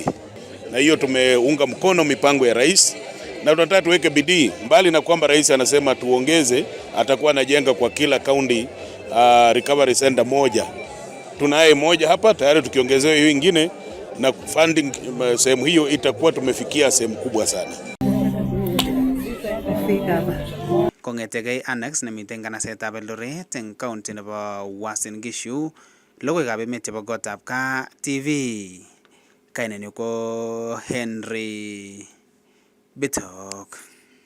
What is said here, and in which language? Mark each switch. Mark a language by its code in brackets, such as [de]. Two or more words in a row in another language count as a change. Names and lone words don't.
[sw] Na hiyo tumeunga mkono mipango ya rais na tunataka tuweke bidii, mbali na kwamba rais anasema tuongeze, atakuwa anajenga kwa kila [en] county recovery center [sw] moja. Tunaye moja hapa tayari, tukiongezewa hiyo ingine na funding sehemu hiyo itakuwa tumefikia sehemu kubwa sana. [kln] Kongetegei Annex nemiten kanasetab Eldoret eng county nebo Uasin Gishu, logoiwekab emet chebo Gotab Kaa TV. Kainenyu ko Henry Bitok.